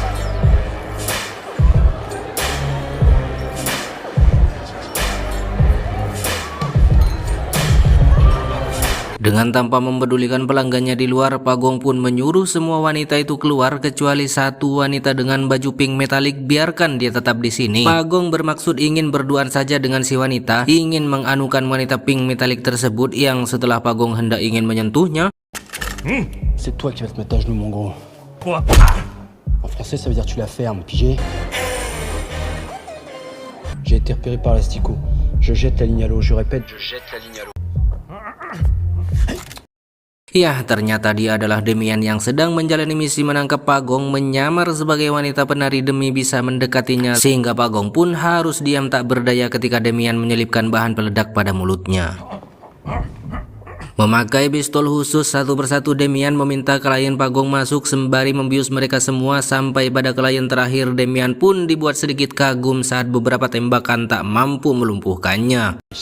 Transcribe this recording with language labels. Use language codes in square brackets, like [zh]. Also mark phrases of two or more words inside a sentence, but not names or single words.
[id] Dengan tanpa mempedulikan pelanggannya di luar, Pagong pun menyuruh semua wanita itu keluar kecuali satu wanita dengan baju pink metalik, biarkan dia tetap di sini. Pagong bermaksud ingin berduaan saja dengan si wanita, ingin menganukan wanita pink metalik tersebut yang setelah Pagong hendak ingin menyentuhnya. [fr] C'est toi qui vas te mettre à genoux, mon gros. Quoi? En français, ça veut dire tu la fermes, pigé? J'ai été repéré par l'asticot. Je jette la ligne à l'eau, je répète, je jette la ligne à l'eau. [id] Ya, ternyata dia adalah Demian yang sedang menjalani misi menangkap Pagong, menyamar sebagai wanita penari demi bisa mendekatinya, sehingga Pagong pun harus diam tak berdaya ketika Demian menyelipkan bahan peledak pada mulutnya. Memakai pistol khusus, satu persatu Demian meminta klien Pagong masuk sembari membius mereka semua, sampai pada klien terakhir Demian pun dibuat sedikit kagum saat beberapa tembakan tak mampu melumpuhkannya.